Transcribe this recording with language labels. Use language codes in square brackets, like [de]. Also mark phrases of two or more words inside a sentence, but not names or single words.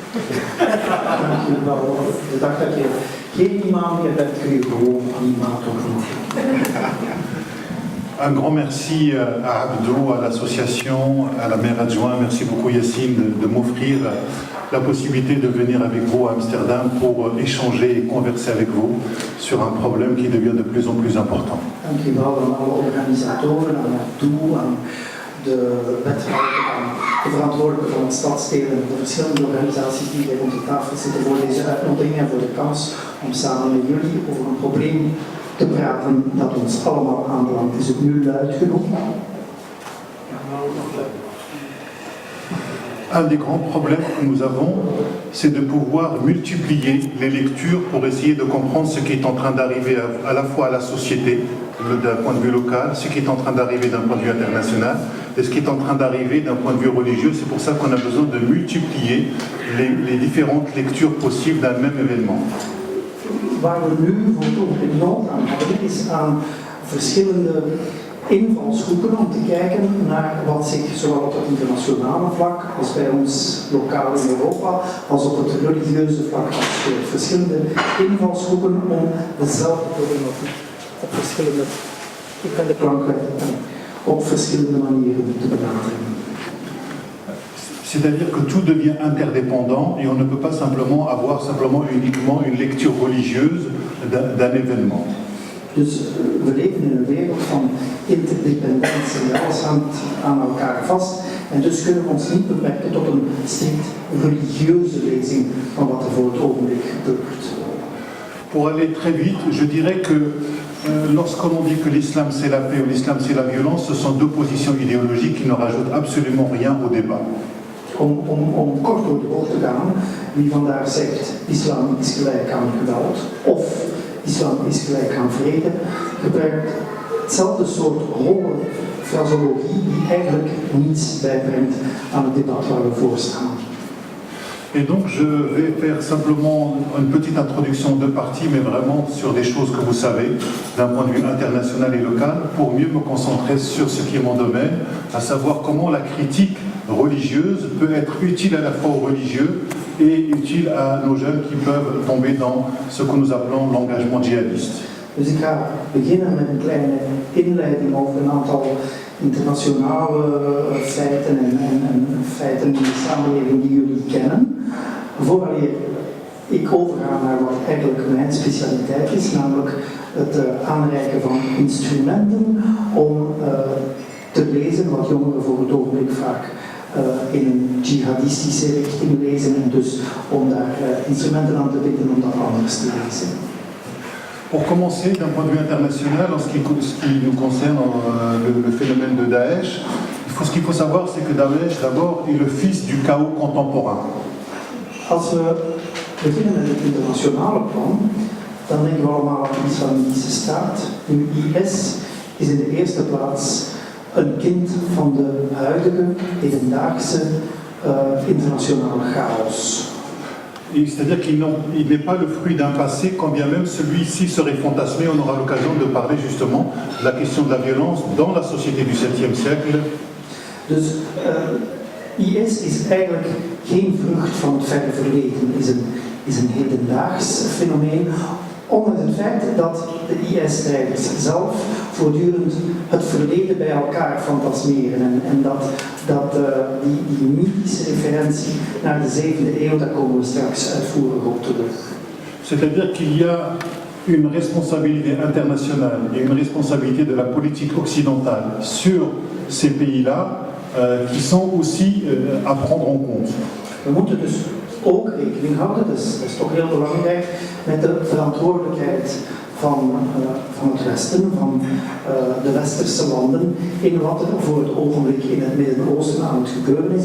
[nl] Dankjewel. De dag dat je geen imam meer bent, kun je gewoon imam toch niet. [fr] Un grand merci à Abdou, à l'association, à la maire adjointe. Merci beaucoup Yassine de m'offrir la possibilité de venir avec vous à Amsterdam pour échanger et converser avec vous sur un problème qui devient de plus en plus important. [nl] Dankjewel aan alle organisatoren, aan Abdou, aan de wethouder, aan de verantwoordelijken van het stadsdelen en de verschillende organisaties die hier rond de tafel zitten voor deze uitnodiging en voor de kans om samen met jullie over een probleem te praten dat ons allemaal aanbelangt. Is het nu luid genoeg? [fr] Un des grands problèmes que nous avons, c'est de pouvoir multiplier les lectures pour essayer de comprendre ce qui est en train d'arriver à la fois à la société, d'un point de vue local, ce qui est en train d'arriver d'un point de vue international, et ce qui est en train d'arriver d'un point de vue religieux. C'est pour ça qu'on a besoin de multiplier les différentes lectures possibles d'un même événement. [nl] Waar we nu voor nood aan hebben, is aan verschillende invalshoeken om te kijken naar wat zich zowel op het internationale vlak als bij ons lokaal in Europa als op het religieuze vlak afspeelt. Verschillende invalshoeken om dezelfde problematiek op verschillende, ik ben de klankwet, op verschillende manieren te benaderen. [fr] C'est-à-dire que tout devient interdépendant et on ne peut pas simplement avoir uniquement une lecture religieuse d'un événement. [nl] Dus we leven in een wereld van interdependentie, alles hangt aan elkaar vast en dus kunnen we ons niet beperken tot een strikt religieuze lezing van wat er voor het ogenblik gebeurt. [fr] Pour aller très vite, je dirais que lorsqu'on dit que l'islam c'est la paix ou l'islam c'est la violence, ce sont deux positions idéologiques qui ne rajoutent absolument rien au débat. [nl] Om kort door de bocht te gaan, wie vandaag zegt islam is gelijk aan geweld of islam is gelijk aan vrede, gebruikt hetzelfde soort holle fraseologie die eigenlijk niets bijbrengt aan het debat waar we voor staan. [fr] Et donc je vais faire simplement une petite introduction de partie, mais vraiment sur des choses que vous savez, d'un point de vue international et local, pour mieux me concentrer sur ce qui est mon domaine, à savoir comment la critique religieuse peut être utile à la fois aux religieux et utile à nos jeunes qui peuvent tomber dans ce que nous appelons l'engagement djihadiste. [nl] Dus ik ga beginnen met een kleine inleiding over een aantal internationale feiten en feiten in de samenleving die jullie kennen. Voordat ik overga naar wat eigenlijk mijn specialiteit is, namelijk het aanreiken van instrumenten om te lezen wat jongeren voor het ogenblik vaak in een jihadistische richting lezen en dus om daar instrumenten aan te bieden om dat anders te lezen. [fr] Pour commencer, d'un point de vue international, en ce qui nous concerne le phénomène de Daesh, ce qu'il faut savoir, c'est que Daesh, d'abord, est le fils du chaos contemporain. [nl] Als we beginnen met het internationale plan, dan denken we allemaal aan de Islamitische staat. Nu, IS is in de eerste plaats een kind van de huidige, hedendaagse internationale chaos. [fr] C'est-à-dire qu'il n'est pas le fruit d'un passé, quand bien même celui-ci serait fantasmé. On aura l'occasion de parler justement de la question de la violence dans la société du 7e siècle. [nl] Dus IS is eigenlijk geen vrucht van het verre verleden, is een hedendaags fenomeen. Ondanks het feit dat de IS-strijders zelf voortdurend het verleden bij elkaar fantasmeren en dat die mythische referentie naar de 7e eeuw, daar komen we straks uitvoerig op terug. [fr] C'est-à-dire qu'il y a une responsabilité internationale et une responsabilité de la politique occidentale sur ces pays-là qui sont aussi à prendre en compte. [nl] We moeten dus ook rekening houden, dat is toch heel belangrijk, met de verantwoordelijkheid van het Westen, van de westerse landen, in wat er voor het ogenblik in het Midden-Oosten aan het gebeuren is.